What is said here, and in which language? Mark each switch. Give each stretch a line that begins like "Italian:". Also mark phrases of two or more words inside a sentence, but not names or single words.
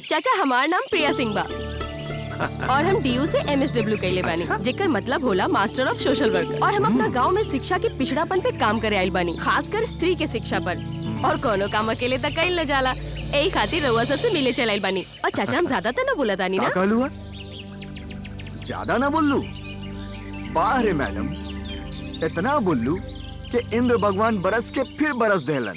Bhojpuri: चाचा हमार नाम प्रिया सिंह बा और हम डीयू से MSW कैले बानी। अच्छा? जेकर मतलब होला
English: master of social work.
Bhojpuri: और हम अपना गांव में शिक्षा के पिछड़ापन पे काम करे आइल बानी, खासकर स्त्री के शिक्षा पर। और कोनो काम अकेले तक कइल न जाला, यही खातिर रउआ सबसे मिले चलाइल बानी। और चाचा हम ज्यादा तो न बोला तानी ना? कहलुआ? ज्यादा ना बोलू? बाहरे मैडम, इतना बोलू कि इंद्र भगवान बरस के फिर बरस देलन।